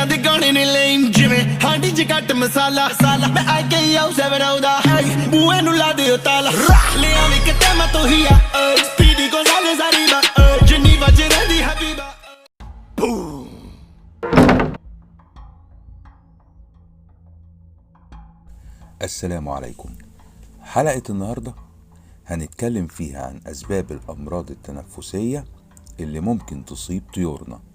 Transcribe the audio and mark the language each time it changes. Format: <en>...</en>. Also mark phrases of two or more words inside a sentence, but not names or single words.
<pa>ਗਾਣੇ ਨੇ ਲੇਮ ਜਿਵੇਂ ਹਾਂਡੀ ਚ ਘੱਟ ਮਸਾਲਾ ਮੈਂ ਆ ਕੇ ਆਉ ਸਵਰੋ ਦਾ ਬੂਏ ਨੂੰ ਲਾ ਦਿਓ ਤਾਲਾ ਲੈ ਆਵੇ ਕਿਤੇ ਮੈਂ ਤੋ ਹੀ ਆ ਸਪੀਡੀ ਗੋਜ਼ਾਲੇਸ arriba ਜਨੀਵਾ ਚ ਰਹਿੰਦੀ ਹਬੀਬਾ</pa> <ar>السلام عليكم. حلقة النهاردة هنتكلم فيها عن أسباب الأمراض التنفسية اللي ممكن تصيب طيورنا.</ar>